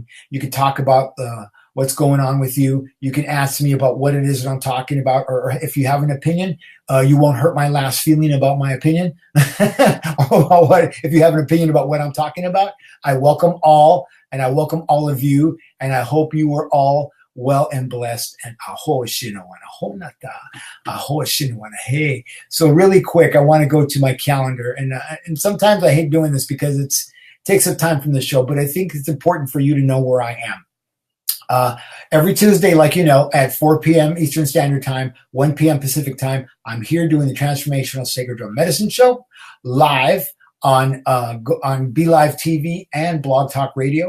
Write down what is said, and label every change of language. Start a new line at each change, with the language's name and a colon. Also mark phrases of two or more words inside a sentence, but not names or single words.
English: You can talk about what's going on with you. You can ask me about what it is that I'm talking about, or if you have an opinion, you won't hurt my last feeling about my opinion. If you have an opinion about what I'm talking about, I welcome all, and I welcome all of you, and I hope you are all well and blessed. And aho shinawana, aho nata, aho shinawana. Hey, so really quick, I want to go to my calendar, and sometimes I hate doing this because it takes up time from the show, but I think it's important for you to know where I am. Every Tuesday, like you know, at 4 p.m. Eastern Standard Time, 1 p.m. Pacific Time, I'm here doing the Transformational Sacred Drum Medicine Show live on Be Live TV and Blog Talk Radio.